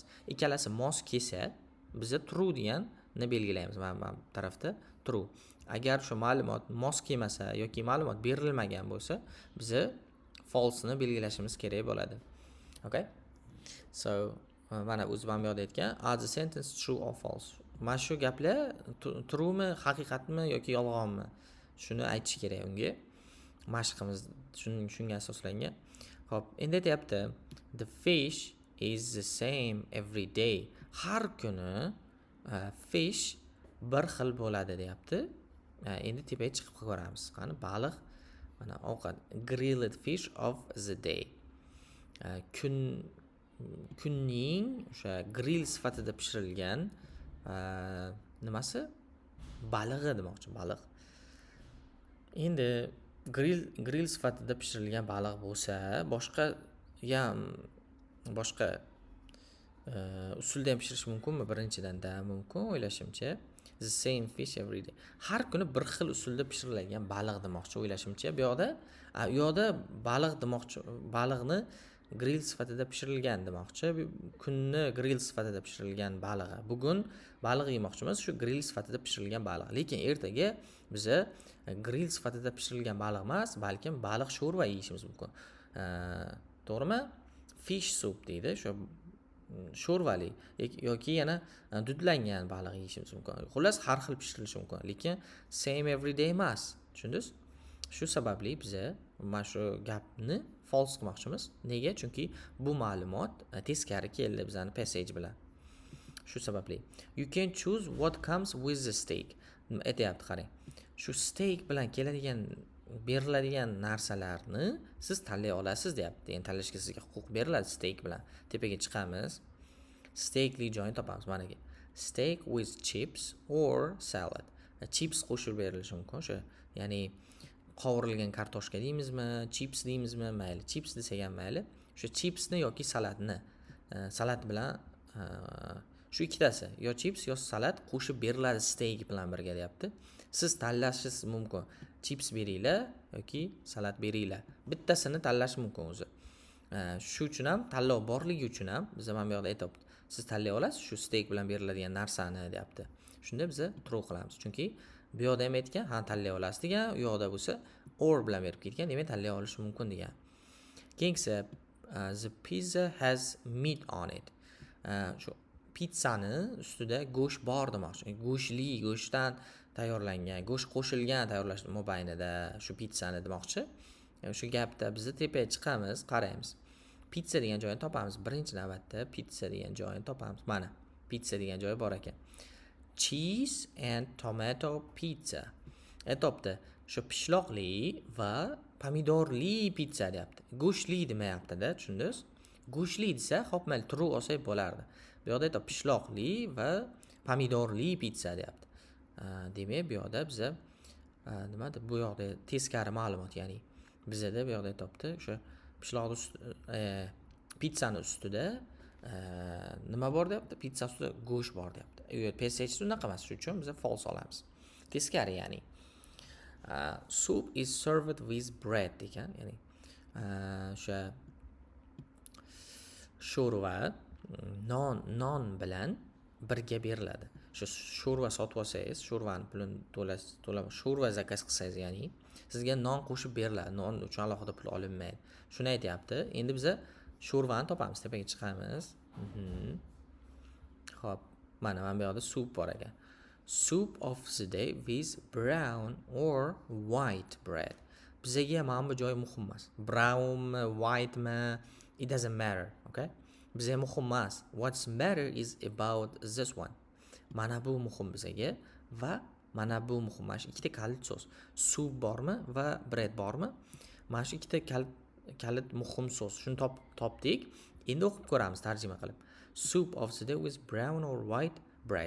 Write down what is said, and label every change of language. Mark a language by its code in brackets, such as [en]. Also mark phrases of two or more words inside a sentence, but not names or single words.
[uz] Ikkalasi mos kelsa, biz true deganni belgilaymiz. Mana bu tarafda true. Agar shu ma'lumot mos kelmasa yoki ma'lumot berilmagan bo'lsa, biz false ni belgilashimiz kerak bo'ladi. [en] Okay? So, [uz] mana o'zim yo'q aytgan, [en] are the sentence true or false? [uz] Mana shu gaplar true mi, haqiqatmi yoki yolg'onmi? Shuni aytish kerak unga. Mashqimiz shunga asoslangan. Xo'p, endi aytayapti, [en] the fish is the same every day. [uz] Har kuni fish bir xil bo'ladi deyapti. Endi tepaga chiqib ko'ramiz. Qani baliq, mana ovqat, [en] grilled fish of the day. [uz] Kunning o'sha grill sifatida pishirilgan nimasi? Balig'i demoqchi, baliq. Endi grill sifatida pishirilgan baliq bo'lsa, boshqa usulda ham pishirish mumkinmi? Birinchidan da mumkin o'ylashimcha. [en] The same fish every day. [uz] Har kuni bir xil usulda pishirilgan baliq demoqchi o'ylashimcha. Bu yoqda baliq demoqchi, baliqni grill sifatida pishirilgan demoqchi. Kunni grill sifatida pishirilgan balig'i. Bugun baliq yemoqchimiz, shu grill sifatida pishirilgan baliq. Lekin ertaga biz grill sifatida pishirilgan baliq emas, balkim baliq sho'rva yeyishimiz mumkin. To'g'rimi? [en] Fish soup [uz] deydi, shu sho'rvali yoki yana dudlangan baliq yeyishimiz mumkin. Xullas har xil pishirilishi mumkin, lekin [en] same every day [uz] emas. Tushundingiz? Shu sababli biz mana shu gapni false qilmoqchimiz. Nega? Chunki bu ma'lumot teskari keldi bizning passage bilan. Shu sababli. [en] You can choose what comes with the steak. [uz] Aytayapti, qarang. Shu steak bilan keladigan, beriladigan narsalarni siz tanlay olasiz deyapti. Endi tanlashga sizga huquq beriladi steak bilan. Tepaga chiqamiz. Steakli joyini topamiz mana bu. [en] Steak with chips or salad. [uz] Chips qo'shib berilishi mumkin. O'sha, ya'ni qovurilgan kartoshka deymizmi, chips deymizmi, mayli, chips desak ham mayli. Shu chipsni yoki salatni, salat bilan shu ikkitasi, yo chips yo salat qo'shib beriladi steak bilan birga deyapti. Siz tanlashingiz mumkin. Chips beringlar yoki salat beringlar. Bittasini tanlash mumkin o'zi. Shu uchun ham tanlov borligi uchun ham biz mana bu yoqda aytibdi. Siz tanlay olasiz shu steak bilan beriladigan narsani deyapti. Shunda biz true qilamiz. Chunki bu yoqda ham aytgan, ha tanlay olasiz degan, u yoqda bo'lsa or bilan berib ketgan, demak tanlay olish mumkin degan. [en] Keyingisi the pizza has meat on it. [uz] Shu pizzani ustida go'sht bor demoqchi. Go'shtli, go'shtdan tayyorlangan, go'sht qo'shilgan tayyorlash mobaynida shu pizzani demoqchi. Shu gapda biz tepaga chiqamiz, qaraymiz. Pizza degan joyni topamiz. Birinchi navbatda pizza degan joyini topamiz. Mana, pizza degan joyi bor ekan. [en] Cheese and tomato pizza. [uz] Topdi. Shu pishloqli va pomidorli pizza deyapti. Go'shtli demayapti-da, tushundingiz? Go'shtli desa, xo'p, mayli, true olsak bo'lardi. Bu yoqda aytib pishloqli va pomidorli pizza deyapti. Demak, bu yoqda biz nima deb, bu yoqda teskari ma'lumot, ya'ni bizda bu yoqda aytibdi, o'sha pishloqni pizzani ustida nima bor deyapti? Pizza ustida go'sht bor deyapti. Passage unaqa emas, shuning uchun biz false olamiz. Teskari, ya'ni [en] soup is served with bread [uz] degan, ya'ni o'sha sho'rva non bilan birga beriladi. Shu sho'rva sotib olsangiz, sho'rvani pulini to'lab sho'rva zakaz qilsangiz, ya'ni sizga non qo'shib beriladi. Non uchun alohida pul olinmaydi. Shuni aytyapti. Endi biz sho'rvani topamiz, tepaga chiqamiz. Xo'p, mana bu yoqda soup bor ekan. [en] Soup of the day with brown or white bread. [uz] Bizga mana bu joy muhim emas. Brownmi, whitemi, [en] it doesn't matter, [uz] okay? bizga muhim emas. [en] What's matter is about this one. [uz] Mana bu muhim bizga va mana bu muhim. Mana shu ikkita kalit so'z. Soup bormi va bread bormi? Mana shu ikkita kalit muhim so'z. Shuni topdik. Endi o'qib ko'ramiz tarjima qilib. [en] Soup of the day with brown or white bread.